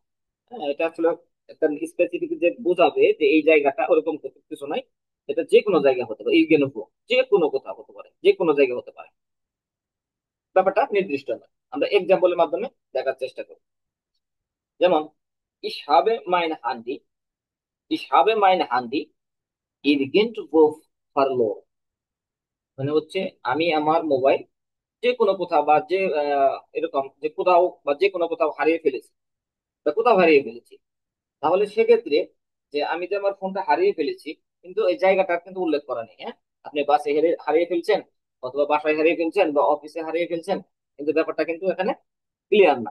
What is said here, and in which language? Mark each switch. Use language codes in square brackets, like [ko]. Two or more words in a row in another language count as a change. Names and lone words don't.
[bn] হ্যাঁ, এটা আসলে একটা স্পেসিফিক যে বোঝাবে যে এই জায়গাটা, ওরকম কিছু নাই। এটা যে কোনো জায়গা হতে পারে, ইরগিনভো যে কোনো কোথাও হতে পারে, যে কোনো জায়গা হতে পারে, ব্যাপারটা নির্দিষ্ট নয়। আমরা এক্সাম্পলের মাধ্যমে দেখার চেষ্টা করব। [de] যেমন ich habe mein Handy, ich habe mein Handy irgendwo verloren, [bn] মানে হচ্ছে আমি আমার মোবাইল যে কোনো কোথাও বা যে এরকম যে কোথাও বা যে কোনো কোথাও হারিয়ে ফেলেছি বা কোথাও হারিয়ে ফেলেছি। তাহলে সেক্ষেত্রে যে আমি যে আমার ফোনটা হারিয়ে ফেলেছি, কিন্তু এই জায়গাটা কিন্তু উল্লেখ করা নেই। হ্যাঁ, আপনি বাসে হারিয়ে ফেলছেন, অথবা বাসায় হারিয়ে ফেলছেন, বা অফিসে হারিয়ে ফেলছেন, কিন্তু ব্যাপারটা কিন্তু এখানে ক্লিয়ার না।